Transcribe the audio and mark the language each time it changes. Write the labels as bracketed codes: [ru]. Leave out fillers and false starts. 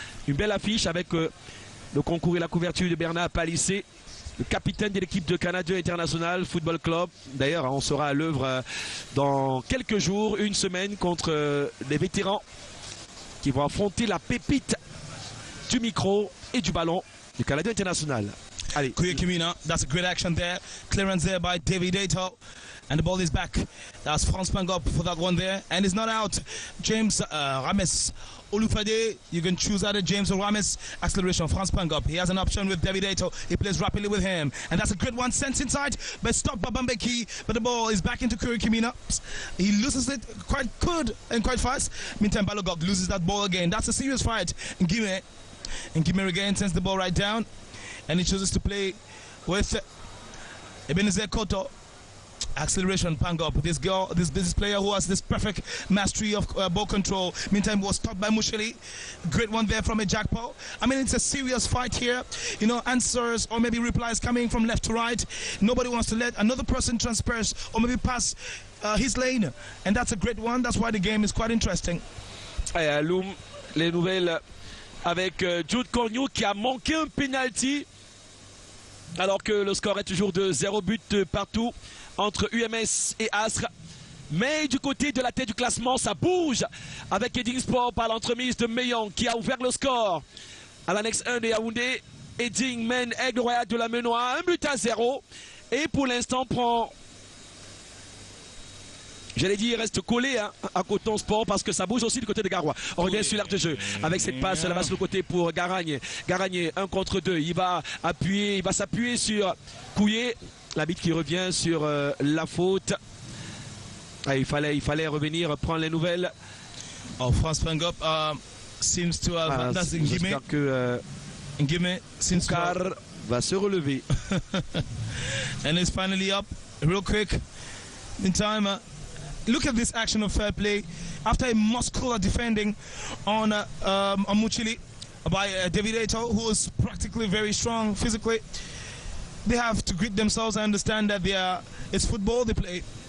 [fr] Une belle affiche avec le concours et la couverture de Bernard Palissé, le capitaine de l'équipe de Canada International Football Club. D'ailleurs, on sera à l'œuvre dans quelques jours, une semaine, contre les vétérans qui vont affronter la pépite du micro et du ballon du Canada International. Allez. [en] Kuya Kimina, that's a great action there. Clearance there by David Eto. And the ball is back. That's Franz Pangop for that one there. And it's not out. James Rames Olufade, you can choose either James or Rames. Acceleration, Franz Pangop. He has an option with David Eto. He plays rapidly with him. And that's a great one, sent inside, but stopped by Bambeki. But the ball is back into Kuya Kimina. He loses it quite good and quite fast. Meantime, Balogok loses that ball again. That's a serious fight. And Gime again sends the ball right down. And he chooses to play with Ebenezer Koto. Acceleration, Pangop. This player who has this perfect mastery of ball control. Meantime, was stopped by Musheli. Great one there from a Jackpot. I mean, it's a serious fight here. Answers or maybe replies coming from left to right. Nobody wants to let another person transperse or maybe pass his lane. And that's a great one. That's why the game is quite interesting. [fr] À Loum, les nouvelles avec Jude Corneau qui a manqué un penalty. Alors que le score est toujours de 0 but partout entre UMS et Astre. Mais du côté de la tête du classement, ça bouge avec Edding Sport par l'entremise de Meillon qui a ouvert le score à l'annexe 1 de Yaoundé. Edding mène Aigle Royal de la Menois 1-0 et pour l'instant prend, j'allais dire, reste collé à Coton Sport parce que ça bouge aussi du côté de Garoua. On revient sur l'aire de jeu avec cette passe là-bas sur le côté pour Garagne. Garagne 1 contre 2. Il va s'appuyer sur Couillet. L'arbitre qui revient sur la faute. Il fallait revenir prendre les nouvelles. [en] Franz Pangop seems to have. [fr] J'espère que Ngime va se relever. [en] And it's finally up real quick. In time. Look at this action of fair play after a muscular defending on Muchili by David Eto, who is practically very strong physically. They have to grit themselves. I understand that it's football they play.